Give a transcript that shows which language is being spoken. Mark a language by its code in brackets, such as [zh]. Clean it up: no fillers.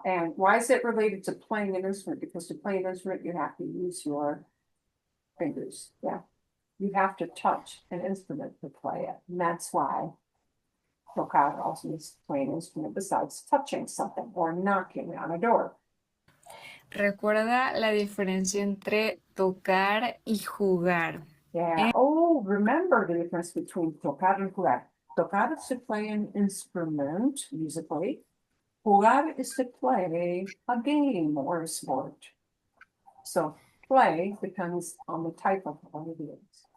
[en] And why is it related to playing an instrument? Because to play an instrument, you have to use your fingers. Yeah. You have to touch an instrument to play it. And that's why tocar also means playing an instrument besides touching something or knocking on a door. [es] Recuerda la diferencia entre tocar y jugar. [en] Yeah. Oh, remember the difference between tocar and jugar. Tocar is to play an instrument musically. Jugar is to play a game or a sport. So play depends on the type of what it is.